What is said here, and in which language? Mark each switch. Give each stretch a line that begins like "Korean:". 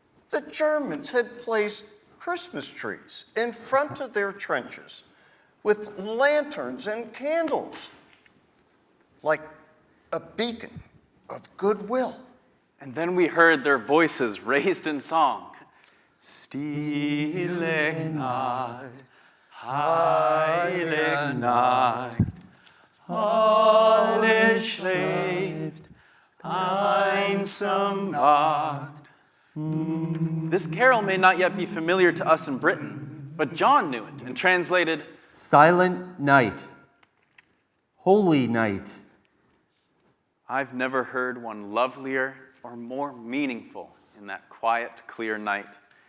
English: The Germans had placed Christmas trees in front of their trenches with lanterns and candles, like a beacon of goodwill. And then we heard their voices raised in song.
German: Stille Nacht, heilige Nacht, alle schläft, einsam wacht.
English: This carol may not yet be familiar to us in Britain, but John knew it and translated, Silent night. Holy night. I've never heard one lovelier or more meaningful in that quiet, clear night.